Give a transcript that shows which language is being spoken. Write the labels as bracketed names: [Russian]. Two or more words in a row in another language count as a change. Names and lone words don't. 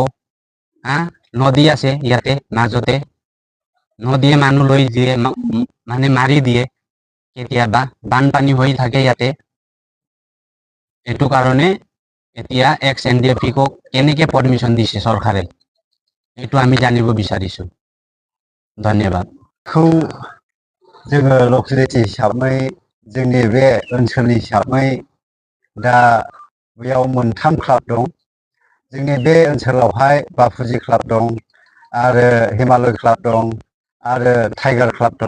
[Assamese] নদী আছে ইয়াতে মাজতে, নদীয়ে মানুহ লৈ দিয়ে, মানে মাৰি দিয়ে। কেতিয়াবা বানপানী হৈ থাকে ইয়াতে। এইটো কাৰণে এতিয়া XNDP-ক কেনেকে পাৰমিশ্যন দিছে চৰকাৰে, এইটো আমি জানিব বিচাৰিছো। ধন্যবাদ। [Bodo] जोङो लकेलिटि हिसाबै जोंनि बे ओनसोलनि हिसाबै दा बेयाव मोनथाम क्लाब दं। जोंनि बे ओनसोलावहाय बापुजि क्लाब दं, आरो हिमालय क्लाब दं, आरो टाइगार क्लाब दं।